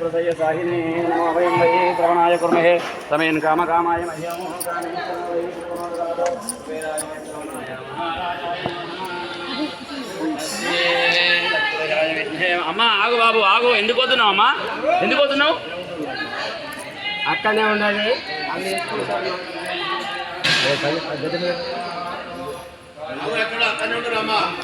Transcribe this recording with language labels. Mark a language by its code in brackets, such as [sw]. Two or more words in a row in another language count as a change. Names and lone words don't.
[sa] साहिने नमो वयं वै श्रवणाय कुर्महे तमेन कामकामाय मह्यं [te] అమ్మా ఆగు బాబు ఆగు ఎందుకు వస్తున్నావు అమ్మా ఎందుకు వస్తున్నావు అక్కడనే ఉండాలి అక్కడనే ఉంటారమ్మా